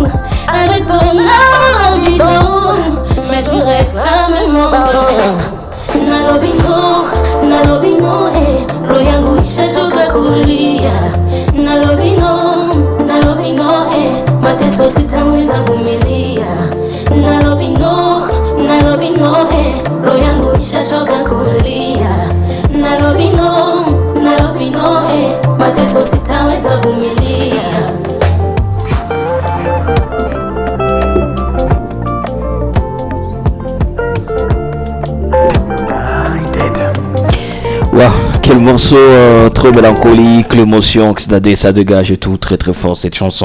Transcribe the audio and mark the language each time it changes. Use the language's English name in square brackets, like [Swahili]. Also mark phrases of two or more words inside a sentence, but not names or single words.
[French] Avec ton âme bidon, mais tu réclames mon pardon. [Swahili] Nalobino, roho yangu ishachoka kulia. Nalobino, mateso sitaweza vumilia. Nalobino, roho yangu ishachoka kulia. Nalobino, mateso sitaweza vumilia. [French] Wow, quel morceau trop mélancolique, l'émotion que ça dégage et tout, très très fort cette chanson.